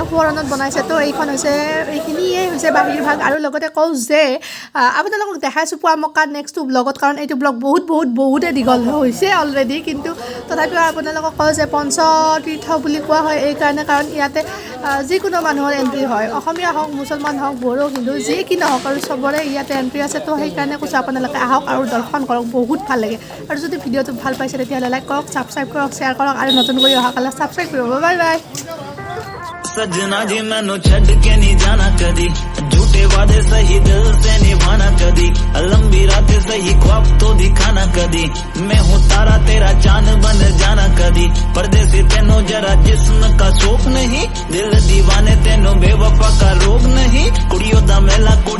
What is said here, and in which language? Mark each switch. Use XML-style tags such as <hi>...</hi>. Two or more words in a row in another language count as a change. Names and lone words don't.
<as>সোঁৱৰণত বনাইছে তো এইখন হৈছে এইখিনিয়ে হৈছে বাহিৰ ভাগ আৰু লগতে কওঁ যে আপোনালোকক দেখাইছোঁ পুৱা মক্কা নেক্সটটো ব্লগত কাৰণ এইটো ব্লগ বহুতে দীঘল হৈছে অলৰেডি কিন্তু তথাপিও আপোনালোকক কওঁ যে পঞ্চতীৰ্থ বুলি কোৱা হয় এইকাৰণে কাৰণ ইয়াতে যিকোনো মানুহৰ এণ্ট্ৰি হয় অসমীয়া হওক মুছলমান হওক বড়ো হিন্দু যি কি নহওক আৰু চবৰে ইয়াতে এণ্ট্ৰি আছে তো সেইকাৰণে কৈছোঁ আপোনালোকে আহক আৰু দৰ্শন কৰক বহুত ভাল লাগে আৰু যদি ভিডিঅ'টো ভাল পাইছে তেতিয়াহ'লে লাইক কৰক ছাবস্ক্ৰাইব কৰক শ্বেয়াৰ কৰক আৰু নতুন কৰি অহা কালে ছাবস্ক্ৰাইব কৰিব</as> <en>bye bye</en> <pa>सजना जी मैनू छड़ के नहीं जाना कदी</pa> <hi>झूठे वादे सही दिल से निभाना</hi> <pa>कदी लंबी रातें सही ख्वाब तो दिखाना कदी</pa> <hi>मैं हूँ तारा तेरा चांद बन जाना</hi> <pa>कदी परदेसी तेनों जरा</pa> <hi>जिस्म का शौक नहीं</hi> <pa>दिल दीवाने तेनों</pa> <hi>बेवफा का रोग नहीं</hi> <pa>कुड़ियों दा मेला कुड़ी</pa>